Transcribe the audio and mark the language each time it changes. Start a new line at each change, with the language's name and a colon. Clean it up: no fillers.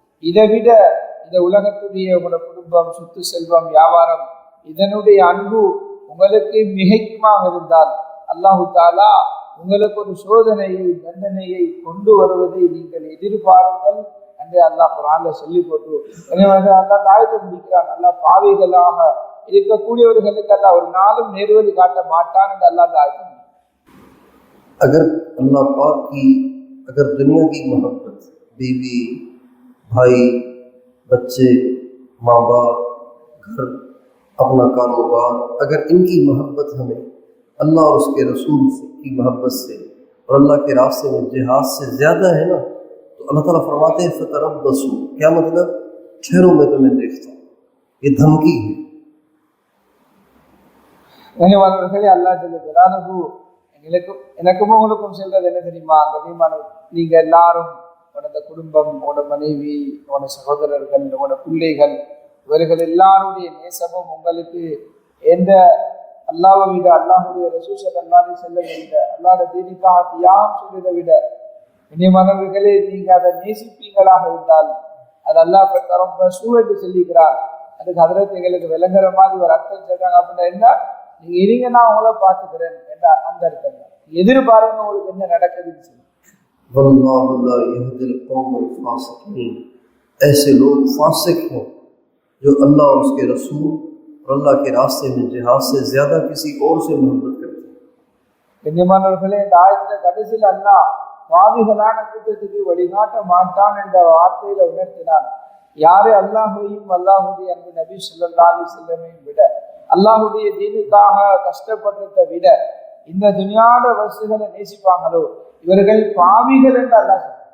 Tamil: இதை விட இந்த உலகத்துடைய உங்களோட குடும்பம், சொத்து செல்வம், வியாபாரம், இதனுடைய அன்பு உங்களுக்கு மிகைக்குமாக இருந்தால் அல்லாஹு தாலா உங்களுக்கு ஒரு சோதனையை, தண்டனையை கொண்டு வருவதை நீங்கள் எதிர்பாருங்கள் என்று அல்லாஹ் குர்ஆன்ல சொல்லி போட்டு அல்லாஹ் தாயத்தை முடிக்கிறான். அல்லாஹ் பாவிகளாக இருக்கக்கூடியவர்களுக்கு அல்லாஹ் ஒரு நாளும் நேர்வழி காட்ட மாட்டான் என்று அல்லாஹ் தாயத்தை.
Hindi: अगर अल्लाह पाक की अगर दुनिया की मोहब्बत, बीवी, भाई, बच्चे, माँ बाप, घर, अपना कारोबार, अगर इनकी मोहब्बत हमें अल्लाह और उसके रसूल की मोहब्बत से और अल्लाह के रास्ते में जिहाद से ज़्यादा है ना, तो अल्लाह ताला फरमाते हैं फ़तरब्बसू, क्या मतलब? ठहरो, मैं तुम्हें देखता हूँ। ये धमकी है।
Tamil: அல்லாஹ் ஜல்ல ஜலாலுஹு எனக்கும் உங்களுக்கும் சொல்றது என்ன தெரியுமா? நீங்க எல்லாரும் உங்களோட குடும்பம், உங்களோட மனைவி, உங்களோட சகோதரர்கள், உங்களோட பிள்ளைகள், இவர்கள் எல்லாருடைய நேசமும் உங்களுக்கு எந்த அல்லாஹ்வை விட, அல்லாஹுடைய ரசூல் ஸல்லல்லாஹு அலைஹி வஸல்லம் விட, அல்லாஹ்வுடைய தீனுக்காக தியாகம் செய்வதை விட இனிமானவர்களே, நீங்க அதை நேசிப்பீங்களாக இருந்தால் அது அல்லாஹ் फ़तरब्बसू என்று சொல்லிக்கிறார். அதுக்கு ஹதரத் எங்களுக்கு விளங்குற மாதிரி ஒரு அர்த்தம் சொல்றாங்க. அப்படின்னா என்ன? நீங்க இருங்க, நான் உங்களை பார்த்துக்கிறேன் என்ற அந்த அர்த்தம். எதிர்பாருங்க உங்களுக்கு என்ன நடக்குதுன்னு சொல்லி.
Arabic: वल्लाहु ला यहदिल क़ौमल फ़ासिक़ीन,
Hindi: ऐसे लोग फासिक हैं जो अल्लाह और उसके रसूल और अल्लाह के रास्ते में जिहाद से ज़्यादा किसी और से मोहब्बत करते हैं।
Tamil: கண்ணியமானவர்களே, இந்த ஆயத்தில் கடைசியில் அல்லாஹ் பாவிகளான கூட்டத்துக்கு வழிகாட்ட மாட்டான் என்ற வார்த்தையில உணர்த்தினான். யாரு அல்லாஹையும் அல்லாஹுடைய அன்பு நபி ஸல்லல்லாஹு அலைஹி வஸல்லமையும் விட அல்லாஹுடைய தீனுக்காக கஷ்டப்பட்டதை விட இந்த துனியாவோட வஸ்துகளை நேசிப்பாங்களோ இவர்கள் பாவிகள் என்று அல்லாஹ் சொல்றான்.